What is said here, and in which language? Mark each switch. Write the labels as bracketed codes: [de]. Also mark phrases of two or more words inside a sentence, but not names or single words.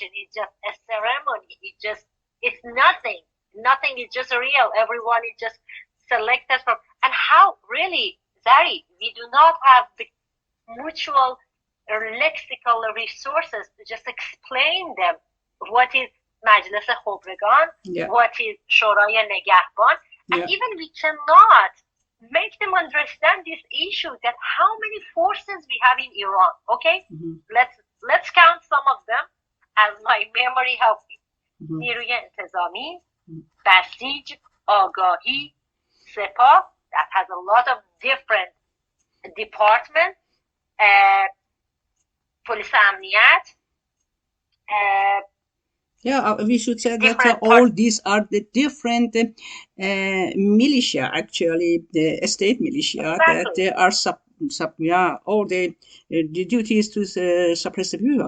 [en] It's just a ceremony. It's nothing. Nothing is just real. Everyone is just selected from. And how really, Zari, we do not have the mutual or lexical resources to just explain them what is [fa] مجلس خبرگان, [en] what is [fa] شورای نگهبان, [en] and even we cannot make them understand this issue that how many forces we have in Iran. Okay, let's count some of them as my memory helps me. [fa] نیروی انتظامی, بسیج, آگاهی, سپاه, [en] that has a lot of different departments, police امنیت. We should say that all these are the different militia, actually, the state militia, that are all the duties to suppress the people.